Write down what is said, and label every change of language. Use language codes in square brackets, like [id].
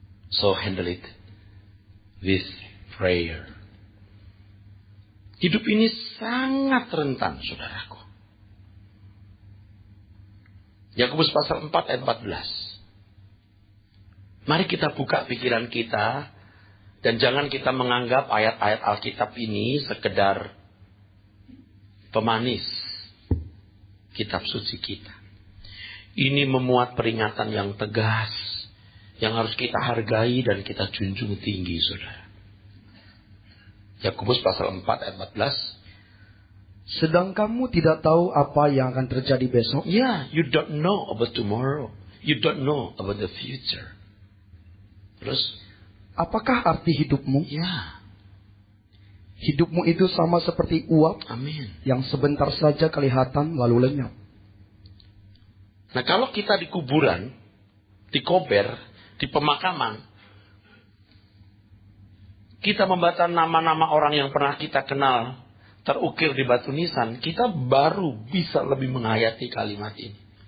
[en] So handle it with prayer. [id] Hidup ini sangat rentan, saudaraku. Yakobus pasal 4 ayat 14. Mari kita buka pikiran kita, dan jangan kita menganggap ayat-ayat Alkitab ini sekedar pemanis kitab suci kita. Ini memuat peringatan yang tegas, yang harus kita hargai dan kita junjung tinggi, saudara. Yakobus pasal 4 ayat 14. Sedang kamu tidak tahu apa yang akan terjadi besok. [en] Yeah, you don't know about tomorrow. You don't know about the future. [id] Terus, apakah arti hidupmu? Ya. Hidupmu itu sama seperti uap. Amin. Yang sebentar saja kelihatan lalu lenyap. Nah, kalau kita di kuburan, di kober, di pemakaman, kita membaca nama-nama orang yang pernah kita kenal terukir di batu nisan, kita baru bisa lebih menghayati kalimat ini.